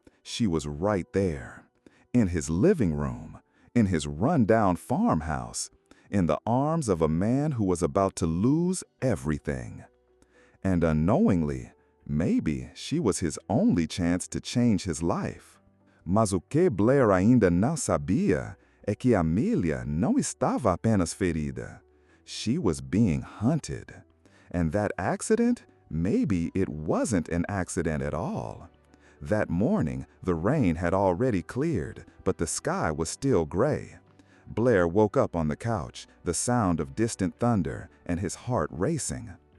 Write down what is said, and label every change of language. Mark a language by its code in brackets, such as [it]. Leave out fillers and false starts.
[en] She was right there, in his living room, in his rundown farmhouse, in the arms of a man who was about to lose everything. And unknowingly, maybe she was his only chance to change his life. [pt] Mas o que Blair ainda não sabia é que Amelia não estava apenas ferida. [en] She was being hunted. And that accident, maybe it wasn't an accident at all. That morning, the rain had already cleared, but the sky was still gray. Blair woke up on the couch, the sound of distant thunder, and his heart racing.